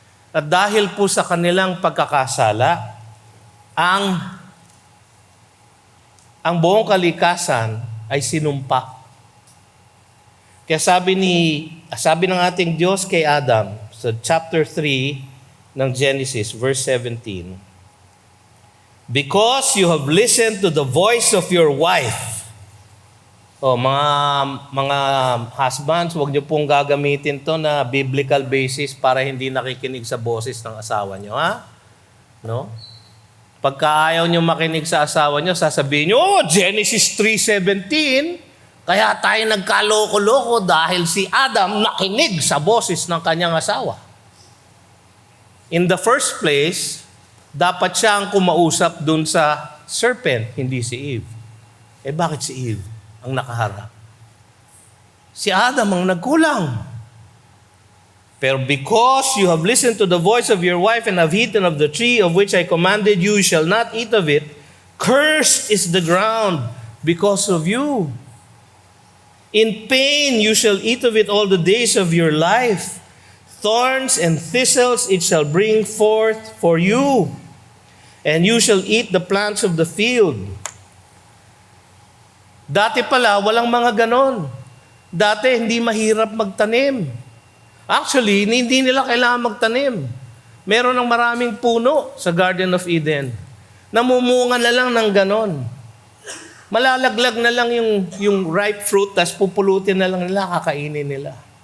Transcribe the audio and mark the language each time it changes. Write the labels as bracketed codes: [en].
[tl] At dahil po sa kanilang pagkakasala, ang buong kalikasan ay sinumpa. Kaya sabi ng ating Diyos kay Adam sa chapter 3 ng Genesis, verse 17, [en] Because you have listened to the voice of your wife. [tl] O, mga husbands, huwag niyo pong gagamitin to na biblical basis para hindi nakikinig sa boses ng asawa niyo, ha? No? Pagka ayaw niyo makinig sa asawa niyo, sasabihin niyo, Genesis 3:17, kaya tayo nagkaloko-loko dahil si Adam nakinig sa boses ng kanyang asawa. [en] In the first place, [tl] dapat siya ang kumausap dun sa serpent, hindi si Eve. Bakit si Eve ang nakaharap? Si Adam ang nagkulang. Pero [en] because you have listened to the voice of your wife and have eaten of the tree of which I commanded you, you shall not eat of it. Cursed is the ground because of you. In pain you shall eat of it all the days of your life. Thorns and thistles it shall bring forth for you. And you shall eat the plants of the field. [tl] Dati pala, walang mga ganon. Dati, hindi mahirap magtanim. Actually, hindi nila kailangan magtanim. Meron ng maraming puno sa Garden of Eden. Namumunga na lang ng ganon. Malalaglag na lang yung ripe fruit, tas pupulutin na lang nila, kakainin nila.